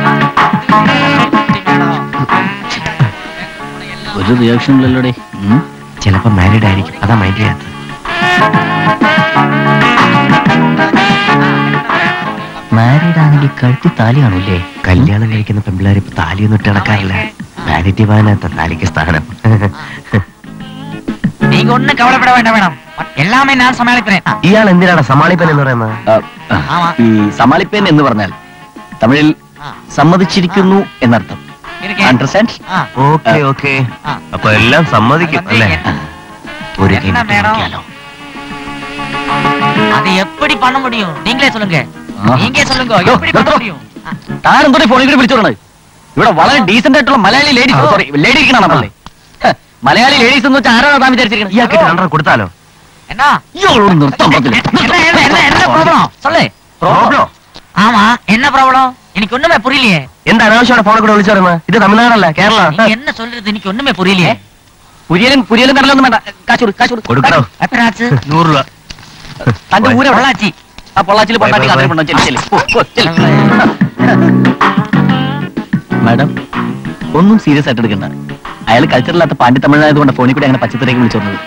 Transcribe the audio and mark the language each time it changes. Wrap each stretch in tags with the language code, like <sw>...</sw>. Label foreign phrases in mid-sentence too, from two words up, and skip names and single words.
<ml>ഒരു റിയാക്ഷൻ ഇല്ലല്ലോടെ. ചിലപ്പോ മാരീഡ് ആയിരിക്കും, അതാ മൈൻഡ് ചെയ്യാത്തത്. മാരീഡ് ആണെങ്കിൽ കഴുത്തി താലി കാണൂല്ലേ? കല്യാണം കഴിക്കുന്ന പെമ്പിള്ളേർ ഇപ്പൊ താലിയൊന്നും ഇട്ട് നടക്കാറില്ല. വാനിറ്റി വാനത്ത താലിക്ക് സ്ഥാനം.</ml> <ta>நீங்க ஒண்ணு கவலைப்பட வேண்டாம் மேடம், எல்லாமே நான் சமாளிக்கிறேன்.</ta> <ml>ഇയാൾ എന്തിനാണ് സമാളിപ്പൻ എന്ന് പറയുന്നത്? ഈ സമാളിപ്പൻ എന്ന് പറഞ്ഞാൽ തമിഴിൽ സമ്മതിച്ചിരിക്കുന്നു എന്നർത്ഥം.</ml> <en>understand? okay okay.</en> <ml>അപ്പൊ എല്ലാം സമ്മതിക്കും അല്ലേ? ഒരു</ml> <ta>அது எப்படி பண்ண முடியும்? நீங்களே சொல்லுங்க, நீங்க சொல்லுங்க, எப்படி பண்ண முடியும்?</ta> <ml>താനെന്തോ ഫോണിൽ കൂടി വിളിച്ചോളൂ. ഇവിടെ വളരെ ഡീസന്റ് ആയിട്ടുള്ള മലയാളി ലേഡി,</ml> <en>sorry lady</en> <ml>ഇരിക്കണേ. മലയാളി ലേഡീസ് എന്ന് വെച്ചാൽ ആരാണ് താൻ വിചാരിച്ചിരിക്കുന്നത്? ഇയാൾക്ക് രണ്ടര കൊടുത്താലോ?</ml> <ta>என்ன</ta> <ml>ഇയാളോട് നിർത്താൻ പറ്റില്ല.</ml> <ta>என்ன ப்ராப்ளம் சொல்லு.</ta> <ml>പ്രോബ്ലം?</ml> <ta>ஆமா, என்ன ப்ராப்ளம்? எனக்கு ஒண்ணுமே புரியலையே.</ta> <ml>എന്താ അനാവശ്യമാണ് ഫോണിൽ കൂടെ വിളിച്ചു പറയുന്നത്? ഇത് തമിഴ്നാടല്ല, കേരള.</ml> <ta>நீங்க என்ன சொல்றது? எனக்கு ஒண்ணுமே புரியலையே.</ta> <ml>പുരിയലും കടലൊന്നും വേണ്ട. കാശ് കൊടുക്കണോ? എത്രയാച്ച്? 100 രൂപ. തന്റെ ഊരെ പൊള്ളാച്ചി. ആ പൊള്ളാച്ചിൽ പൊണ്ടാട്ടി കാത്തിരിപ്പുണ്ടോ? മാഡം ഒന്നും സീരിയസ് ആയിട്ട് എടുക്കണ്ട. അയാൾ കൾച്ചറില്ലാത്ത പാണ്ഡ്യ തമിഴായതുകൊണ്ട് ഫോണിൽ കൂടി അങ്ങനെ പച്ചത്തരേക്ക് വിളിച്ചു വന്നത്.</ml>